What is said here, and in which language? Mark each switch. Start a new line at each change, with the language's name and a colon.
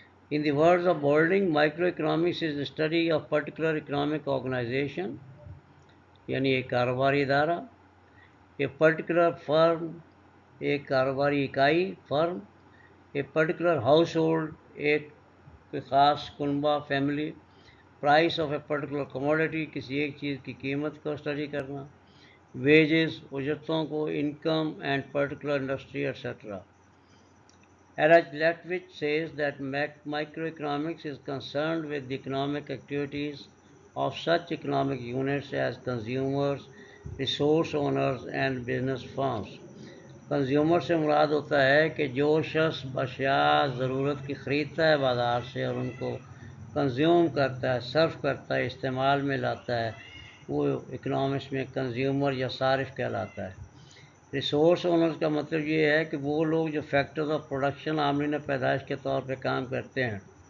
English: In the words of Baldwin, microeconomics is the study of particular economic organization,
Hindi: यानी एक कारोबारी इदारा,
English: a particular firm
Hindi: एक कारोबारी इकाई फर्म,
English: a particular household
Hindi: एक ख़ास कुनबा family,
English: price of a particular commodity
Hindi: किसी एक चीज़ की कीमत को स्टडी करना,
English: wages
Hindi: उजरतों को,
English: Income and particular industry etcetera. Erich Lethwich says that microeconomics is concerned with the economic activities of such economic units as consumers, resource owners and business firms.
Hindi: Consumer से मुराद होता है कि जो शख्स अशिया ज़रूरत की ख़रीदता है बाज़ार से और उनको कंज्यूम करता है, सर्व करता है, इस्तेमाल में लाता है, वो इकोनॉमिक्स में कंज्यूमर या सारिफ कहलाता है. रिसोर्स ओनर्स का मतलब ये है कि वो लोग जो फैक्टर्स ऑफ प्रोडक्शन आमदनी पैदाइश के तौर पे काम करते हैं.